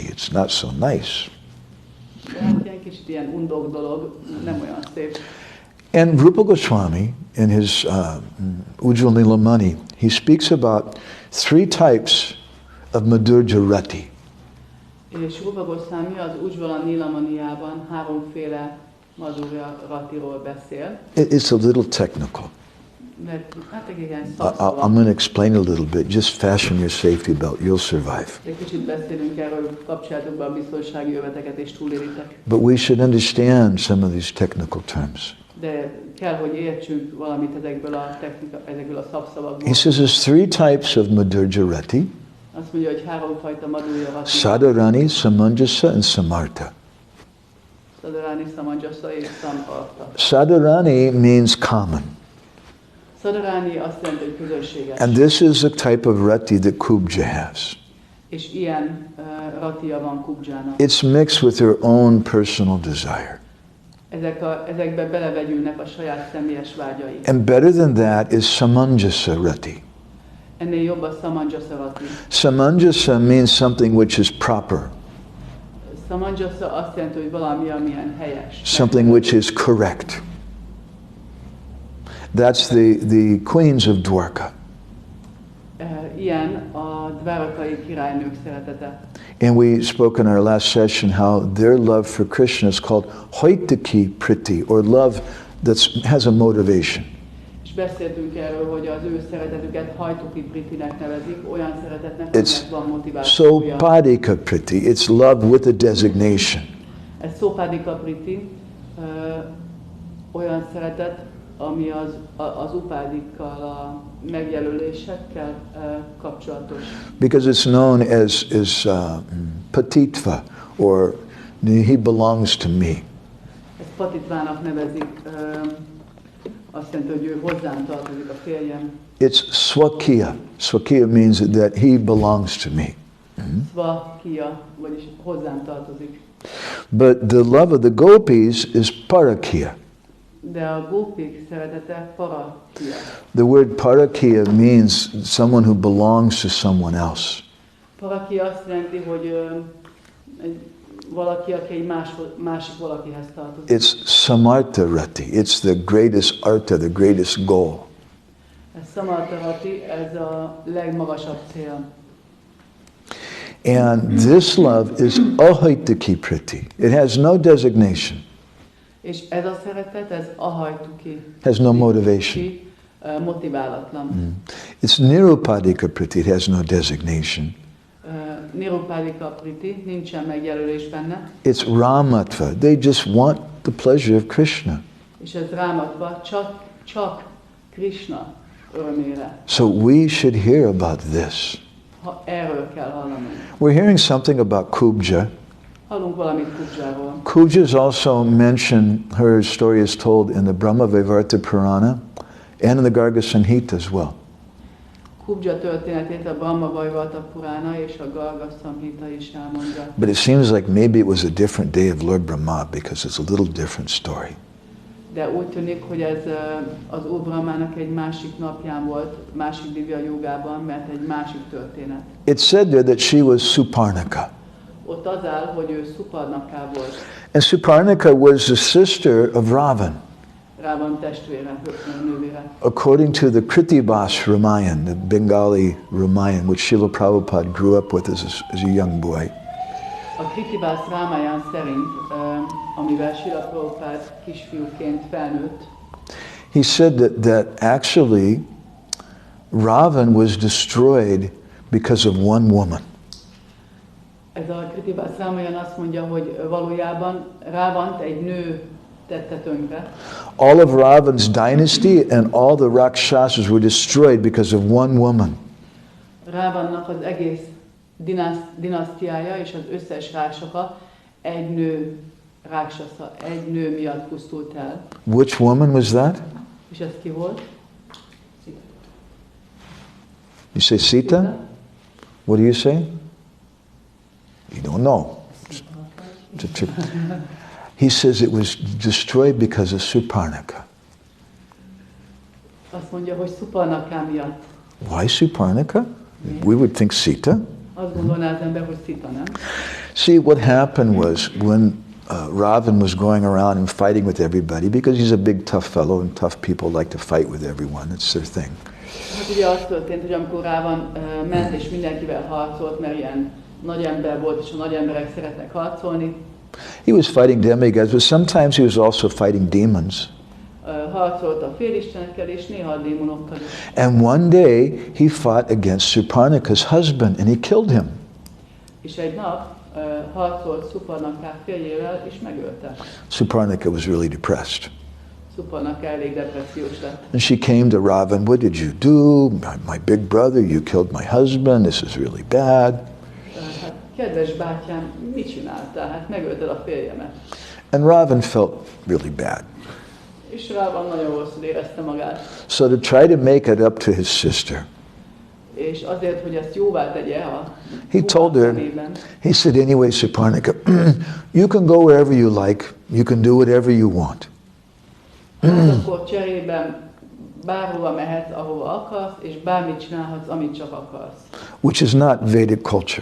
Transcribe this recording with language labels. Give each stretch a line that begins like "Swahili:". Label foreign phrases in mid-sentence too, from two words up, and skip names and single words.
English: It's not so nice.
Hungarian: Ilyen kicsit ilyen undok dolog, nem olyan szép.
English: And Rupa Goswami, in his Ujjwal Nilamani, he speaks about 3 types of
Sanskrit: Madhurya Rati.
Hungarian: És Rupa Goswami az Ujjwal Nilamaniában 3-féle
Sanskrit: Madhurya Ratiról
Hungarian: beszél.
English: It's a little technical.
Hungarian: Mert, hát igen,
English: I'm going to explain a little bit. Just fasten your safety belt. You'll survive.
Hungarian: Egy kicsit beszélünk erről, kapcsoljátok be a biztonsági öveteket és túléritek.
English: But we should understand some of these technical terms.
Hungarian: De kell, hogy értsünk valamit ezekből a szavszavakból.
English: He says there's 3 types of
Sanskrit: Madhurya Rati.
Hungarian: Azt mondja, hogy 3 fajta
Sanskrit: Madhurya Rati.
English: Sadharani, Samanjasa, and Samartha.
Hungarian: Sadharani, Samanjasa és Samartha.
English: Sadharani means common.
Hungarian: Sadharani azt jelenti, hogy közösséges.
English: And this is the type of rati that Kubja has.
Hungarian: És ilyen ratia van Kubjának.
English: It's mixed with her own personal desire.
Hungarian: Ezekbe belevegyülnek a saját személyes vágyai.
English: And better than that is
Sanskrit: Samanjasa rati.
Hungarian: Ennél jobb a
Sanskrit: Samanjasa rati.
English: Samanjasa means something which is proper.
Hungarian: Samanjasa azt jelenti, hogy valami, amilyen helyes.
English: Something which is correct. That's the queens of Dwarka.
Hungarian: Ilyen a dvárakai királynők szeretete.
English: And we spoke in our last session how their love for Krishna is called
Sanskrit: Haitaki Priti,
English: or love that has a motivation.
Hungarian: És beszéltünk erről, hogy az ő szeretetüket
Sanskrit: Haitaki Pritinek
Hungarian: nevezik, olyan szeretetnek, aminek van motivációja.
Sanskrit: Sopadika Priti,
English: it's love with a designation.
Hungarian: Ez
Sanskrit: Sopadika Priti,
Hungarian: olyan szeretet, ami az upádikkal, a megjelölésekkel kapcsolatos.
English: Because it's known as patitva, or he belongs to me.
Hungarian: Ezt patitvának nevezik, azt jelenti, hogy ő hozzám tartozik, a férjem.
English: It's swakiya. Swakiya means that he belongs to me.
Hungarian: Swakiya, vagyis hozzám tartozik.
English: But the love of the gopis is parakiya.
Hungarian: De a gópik szeretete parakia.
English: The word parakia means someone who belongs to someone else.
Hungarian: Parakia azt jelenti, hogy valaki, aki egy másik valakihez tartozik.
English: It's
Sanskrit: samartha rati.
English: It's the greatest artha, the greatest goal.
Hungarian: Ez
Sanskrit: samartha rati,
Hungarian: ez a legmagasabb cél.
English: And this love is
Sanskrit: ahaitaki priti.
English: It has no designation.
Hungarian: És ez a szeretet, ez ahajtuki.
English: Has no motivation.
Hungarian: Motiválatlan.
English: It's
Sanskrit: nirupadika priti.
English: It has no designation.
Sanskrit: Nirupadika priti,
Hungarian: nincsen megjelölés benne.
English: It's ramatva. They just want the pleasure of Krishna.
Hungarian: És ez rámatva csak Krishna örömére.
English: So we should hear about this.
Hungarian: Erről kell hallani.
English: We're hearing something about Kubja.
Hungarian: Hallunk valamit Kubjáról.
English: Kubja is also mentioned, her story is told in the Brahma-vaivarta Purana and in the Garga-samhita as well.
Hungarian: Kubja történetét a Brahma-vaivarta Purana és a Garga-samhita is elmondja.
English: But it seems like maybe it was a different day of Lord Brahma because it's a little different story.
Hungarian: De úgy tűnik, hogy ez az Úr Brahmának egy másik napján volt, másik divya jogában, mert egy másik történet.
English: It said there that she was Surpanakha.
Hungarian: Ott az áll, hogy ő Surpanakha volt.
English: And Surpanakha was the sister of Ravan.
Hungarian: Ravan testvére, nővére.
English: According to the Kritibas Ramayana, the Bengali Ramayana, which Srila Prabhupada grew up with as a young boy.
Hungarian: A Kritibas Ramayana szerint, amivel Srila Prabhupada kisfiúként felnőtt,
English: he said that actually Ravan was destroyed because of one woman.
Hungarian: Ez a Kritibas Ramayana azt mondja, hogy valójában Ravant egy nő tette tönkre.
English: All of Ravan's dynasty and all the Rakshasas were destroyed because of one woman.
Hungarian: Ravannak az egész dinasztiája és az összes ráksaka egy nő ráksasza, egy nő miatt pusztult el.
English: Which woman was that?
Hungarian: És ez ki volt?
English: You say Sita? What do you say? You don't know. He says it was destroyed because of Surpanakha.
Hungarian: Azt mondja, hogy Surpanakha miatt.
English: Why Surpanakha? We would think Sita.
Hungarian: Azt gondolná az ember, hogy Sita, nem?
English: See, what happened was when Ravan was going around and fighting with everybody, because he's a big tough fellow and tough people like to fight with everyone. It's their thing.
Hungarian: Hát ugye az történt, hogy amikor Ravan ment és mindenkivel harcolt, mert ilyen nagy ember volt, és a nagy emberek szeretnek harcolni.
English: He was fighting demigods, but sometimes he was also fighting demons.
Hungarian: Harcolt a félistenekkel és néha a démonokkal is.
English: And one day he fought against Surpanakha's husband and he killed him.
Hungarian: És egy nap harcolt Surpanakha férjével és megölte.
English: Surpanakha was really depressed.
Hungarian: Surpanakha elég depressziós lett.
English: And she came to Ravan, what did you do? My big brother, you killed my husband, this is really bad.
Hungarian: Hát, kedves bátyám, mit csináltál? Hát megölted a férjemet.
English: And Ravan felt really bad.
Hungarian: És Ravan nagyon rosszul érezte magát.
English: So to try to make it up to his sister,
Hungarian: És azért, hogy ezt jóvá tegye
English: he told her, he said, anyway, Surpanakha, you can go wherever you like, you can do whatever you want.
Hungarian: Akkor cserében bárhova mehetsz, ahova akarsz, és bármit csinálhatsz, amit csak akarsz.
English: Which is not Vedic culture.